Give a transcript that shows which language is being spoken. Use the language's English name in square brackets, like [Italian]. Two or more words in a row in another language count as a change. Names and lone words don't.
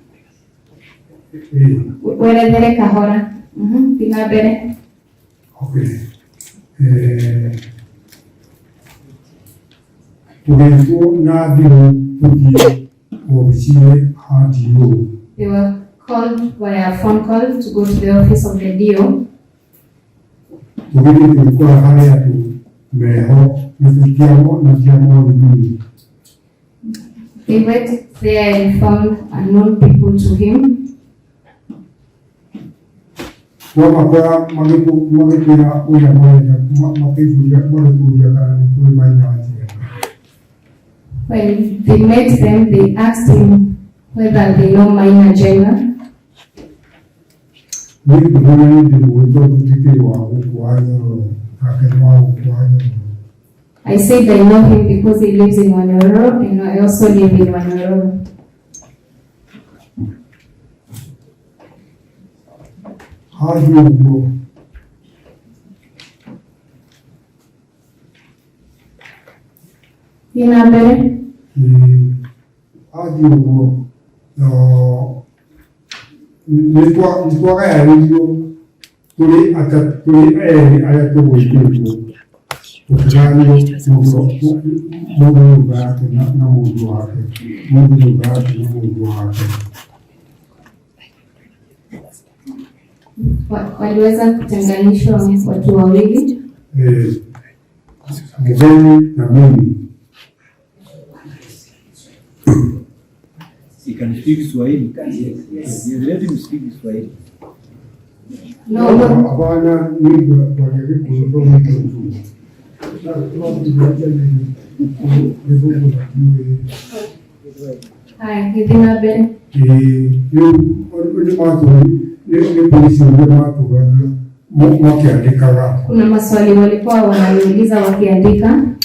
[Kikuyu] Werethere kahora. Thiĩ na mbere. Tũgĩtwo na thimũ tũthiĩ obici-inĩ ha Njiru. [English] They were called via phone call to go to the office of the DO. [Kikuyu] Tũgĩthiĩ tũgĩkora harĩ andũ meho na tũtiamo nini. [English] They went there and found unknown people to him. [Kikuyu] Wamakora magĩtwĩra ũrĩa marenda magĩtũria kana nĩ tũĩ Maina wa Njenga. [English] When they met them, they asked him whether they know Maina Njenga. [Kikuyu] Nĩ ndĩmona nĩ ndĩmũĩ tondũ tikĩrĩ wa gũkũ wa Nyororo, nake nĩ wa gũkũ wa Nyororo. [English] I said I know him because he lives in Wanyororo and I also live in Wanyororo. [Kikuyu] Haji ũguo. Thiĩ na mbere. Haji ũguo. Nĩtwagayanĩrio tũrĩ erĩ arĩa tũgwĩtĩtwo. Tũkĩgayanio mũndũ nyũmba yake na mũndũ wake. Mũndũ nyũmba yake na mũndũ wake. [Swahili] Waliweza kutenganishwa watu wawili. Mgeni na mimi. [English] You can speak Kiswahili. Yes. You let him speak Kiswahili. No. [Swahili] Hapana, mimi wajaribu kutoa mtu. Haya, hivi na mbele. Kuna maswali walikuwa wananiuliza wakiandika.